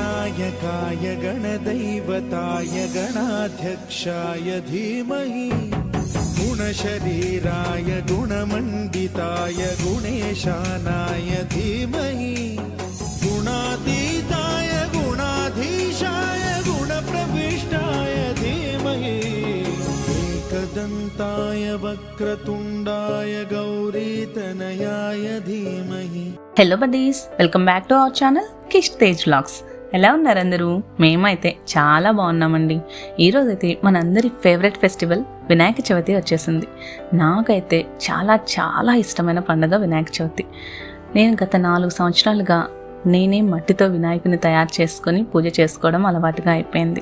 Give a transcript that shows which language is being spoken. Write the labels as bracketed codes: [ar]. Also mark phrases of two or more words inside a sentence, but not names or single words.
[sa] गणनायकाय गणदैवताय गणाध्यक्षाय धीमहि गुणशरीराय गुणमण्डिताय गुणेशानाय धीमहि गुणातीताय गुणाधीशाय गुणप्रविष्टाय धीमहि एकदन्ताय वक्रतुण्डाय गौरीतनयाय धीमहि. [en] Hello buddies, welcome back to our channel Kish Tej Vlogs. [te] ఎలా ఉన్నారు అందరూ? మేమైతే చాలా బాగున్నామండి. ఈరోజైతే మనందరి [en] favourite festival [te] వినాయక చవితి వచ్చేసింది. నాకైతే చాలా చాలా ఇష్టమైన పండుగ వినాయక చవితి. నేను గత 4 సంవత్సరాలుగా నేనే మట్టితో వినాయకుని తయారు చేసుకొని పూజ చేసుకోవడం అలవాటుగా అయిపోయింది.